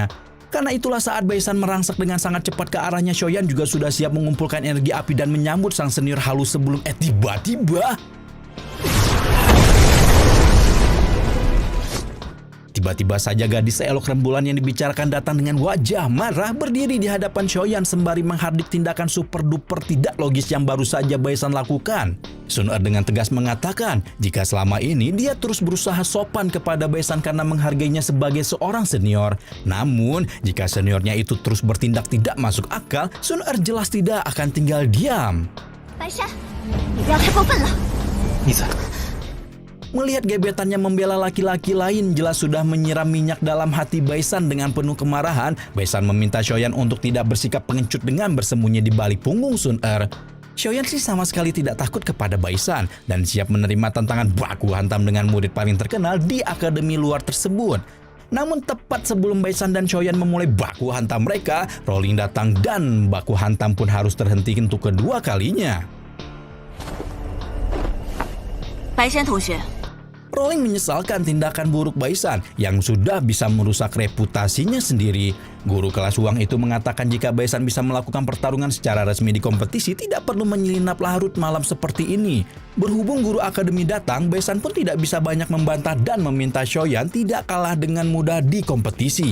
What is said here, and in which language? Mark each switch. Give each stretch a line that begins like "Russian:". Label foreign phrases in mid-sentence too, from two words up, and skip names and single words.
Indonesian: Karena itulah saat Baisan merangsak dengan sangat cepat ke arahnya, Xiaoyan juga sudah siap mengumpulkan energi api dan menyambut sang senior halus sebelum Tiba-tiba saja gadis seelok rembulan yang dibicarakan datang dengan wajah marah berdiri di hadapan Xiaoyan sembari menghardik tindakan super duper tidak logis yang baru saja Baisan lakukan. Sun Er dengan tegas mengatakan jika selama ini dia terus berusaha sopan kepada Baisan karena menghargainya sebagai seorang senior. Namun jika seniornya itu terus bertindak tidak masuk akal, Sun Er jelas tidak akan tinggal diam.
Chinese: 白山，你不要太过分了。逆子，
Indonesian: Melihat gebetannya membela laki-laki lain jelas sudah menyiram minyak dalam hati Baisan dengan penuh kemarahan. Baisan meminta Xiaoyan untuk tidak bersikap pengecut dengan bersembunyi di balik punggung Sun Er. Xiaoyan sih sama sekali tidak takut kepada Baisan dan siap menerima tantangan baku hantam dengan murid paling terkenal di akademi luar tersebut. Namun tepat sebelum Baisan dan Xiaoyan memulai baku hantam mereka, Rolling datang dan baku hantam pun harus terhenti untuk kedua kalinya.
Chinese: 白山同学，
Indonesian: Rolling menyesalkan tindakan buruk Baisan yang sudah bisa merusak reputasinya sendiri. Guru kelas Wang itu mengatakan jika Baisan bisa melakukan pertarungan secara resmi di kompetisi tidak perlu menyelinap larut malam seperti ini. Berhubung guru akademi datang, Baisan pun tidak bisa banyak membantah dan meminta Xiaoyan tidak kalah dengan mudah di kompetisi.